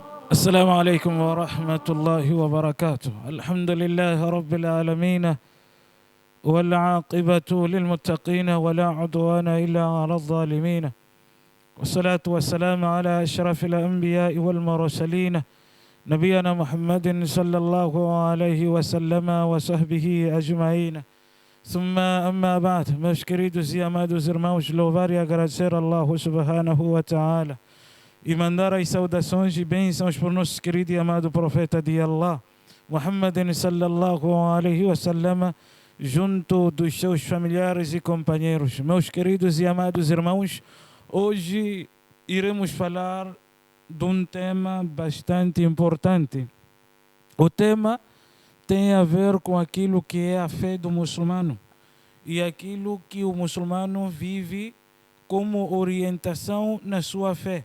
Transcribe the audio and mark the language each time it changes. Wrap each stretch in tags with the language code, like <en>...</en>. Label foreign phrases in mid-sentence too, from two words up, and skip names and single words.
<ar>السلام عليكم ورحمة الله وبركاته. الحمد لله رب العالمين والعاقبة للمتقين ولا عدوان إلا على الظالمين، والصلاة والسلام على أشرف الأنبياء والمرسلين نبينا محمد صلى الله عليه وسلم وصحبه أجمعين. ثم أما بعد,</ar> <pt>meus queridos e amados irmãos, louvar e agradecer a Allah</pt> <ar>سبحانه وتعالى</ar> <pt>e mandar as saudações e bênçãos por nosso querido e amado profeta de Allah, Muhammadin</pt> <ar>صلى الله عليه وسلم,</ar> <pt>junto dos seus familiares e companheiros. Meus queridos e amados irmãos, hoje iremos falar de um tema bastante importante. O tema tem a ver com aquilo que é a fé do muçulmano e aquilo que o muçulmano vive como orientação na sua fé.</pt>